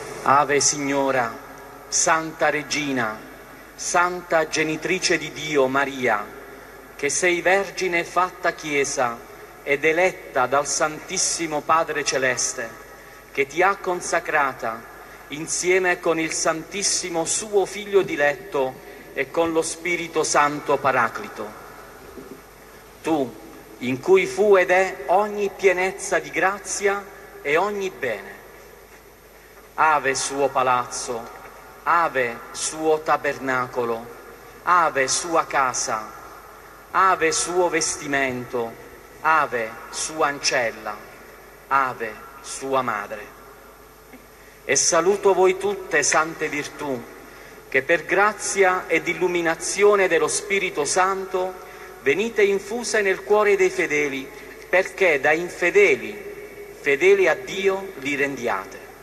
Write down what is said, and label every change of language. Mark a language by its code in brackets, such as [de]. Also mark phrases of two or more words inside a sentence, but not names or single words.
[it] Ave Signora, Santa Regina, Santa Genitrice di Dio Maria, che sei Vergine fatta Chiesa ed eletta dal Santissimo Padre Celeste, che ti ha consacrata insieme con il Santissimo suo Figlio diletto e con lo Spirito Santo Paraclito. Tu, in cui fu ed è ogni pienezza di grazia e ogni bene. Ave suo palazzo, ave suo tabernacolo, ave sua casa, ave suo vestimento, ave sua ancella, ave sua madre. E saluto voi tutte, sante virtù, che per grazia ed illuminazione dello Spirito Santo venite infuse nel cuore dei fedeli, perché da infedeli, fedeli a Dio, li rendiate.